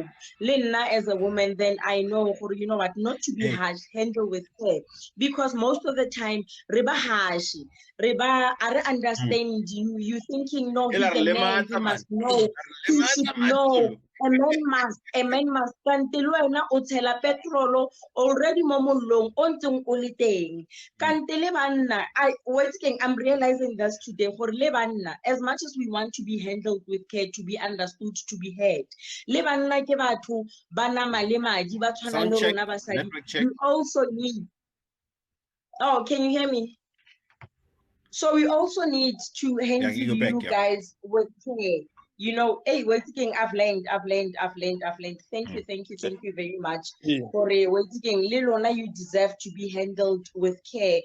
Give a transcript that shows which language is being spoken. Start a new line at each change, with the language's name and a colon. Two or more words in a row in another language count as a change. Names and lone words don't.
English: Lena, as a woman, then I know, you know what, not to be harsh, handle with care. Because most of the time, Reba harsh, Reba, I understand you. You thinking, no, he's a man, he must know, he should know. A man must
Tswana: kantelo wena o tshela
English: petrol already
Tswana: mo mollong o ntseng o le teng kantele banna.
English: I'm realizing this today for
Tswana: le banna,
English: as much as we want to be handled with care, to be understood, to be heard,
Tswana: le banna ke batho ba nama le madi ba tshwana le rona basadi.
English: You also need. Oh, can you hear me? So we also need to handle you guys with care. You know, hey, waiting, I've learned. Thank you very much. For waiting, Lilona, you deserve to be handled with care.